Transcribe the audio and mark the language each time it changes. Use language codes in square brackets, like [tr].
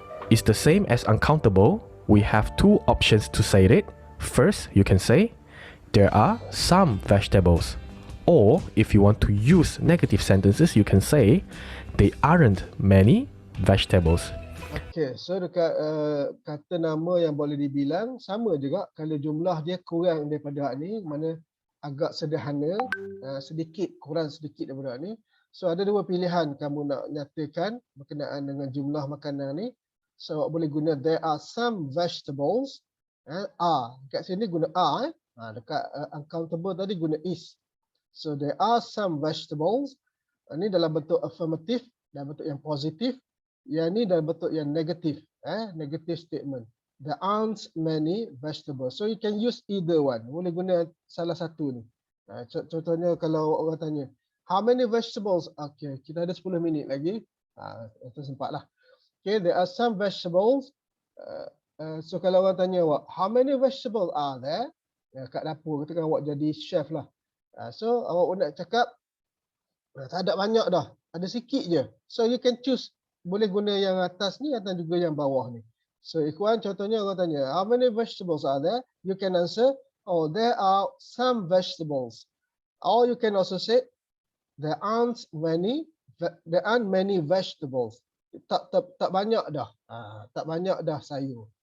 [en] It's the same as uncountable. We have two options to say it. First, you can say there are some vegetables. Or if you want to use negative sentences, you can say there aren't many vegetables. [ms] Okay, so dekat kata nama yang boleh dibilang sama juga kalau jumlah dia kurang daripada ni, mana agak sederhana, sedikit, kurang sedikit daripada ni. So ada dua pilihan kamu nak nyatakan berkenaan dengan jumlah makanan ni. [en] So [ms] boleh guna [en] there are some vegetables, are. [ms] Dekat sini guna are, dekat uncountable tadi guna is. [en] So there are some vegetables. [ms] Ini dalam bentuk affirmative, dalam bentuk yang positif. Yang ni dalam bentuk yang negatif, [en] negative statement. There aren't many vegetables. So you can use either one. [ms] Boleh guna salah satu ni. Contohnya kalau orang tanya, [en] how many vegetables? [ms] Okay, kita ada 10 minit lagi. Itu sempatlah. [en] Okay, there are some vegetables. So [ms] kalau orang tanya awak, [en] how many vegetables are there? [ms] Kat dapur, kita kan awak jadi chef lah. So awak nak cakap, tak ada banyak dah. Ada sikit je. [en] So you can choose. [ms] Boleh guna yang atas ni atau juga yang bawah ni. [en] So ikhwan, [ms] contohnya orang tanya, [en] how many vegetables are there? You can answer, oh there are some vegetables. Or you can also say there aren't many vegetables. [ms] Tak banyak dah. Tak banyak dah sayur.